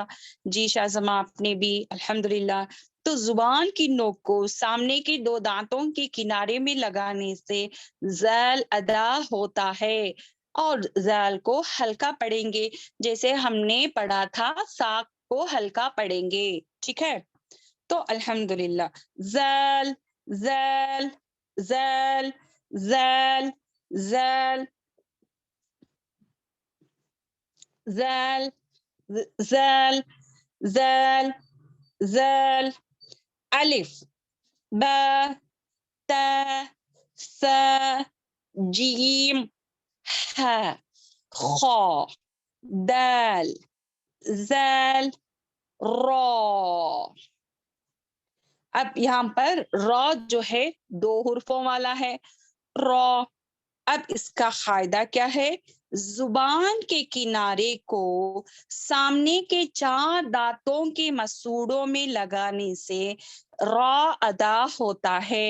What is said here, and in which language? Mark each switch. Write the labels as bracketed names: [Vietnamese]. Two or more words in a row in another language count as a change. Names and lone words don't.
[Urdu] جی شاہزمہ آپ نے بھی الحمدللہ. تو زبان کی نوک کو سامنے کے دو دانتوں کے کنارے میں لگانے سے زال ادا ہوتا ہے. اور زال کو ہلکا پڑھیں گے جیسے ہم نے پڑھا تھا ساق کو ہلکا پڑھیں گے. ٹھیک ہے. تو الحمدللہ زال زال زال زال زال زال زال زال زال. الف با تا ثا جیم ح خا دال زال را. اب یہاں پر را جو ہے 2 حرفوں والا ہے. را. اب اس کا قاعدہ کیا ہے؟ زبان کے کنارے کو سامنے کے 4 دانتوں کے مسوڑوں میں لگانے سے را ادا ہوتا ہے.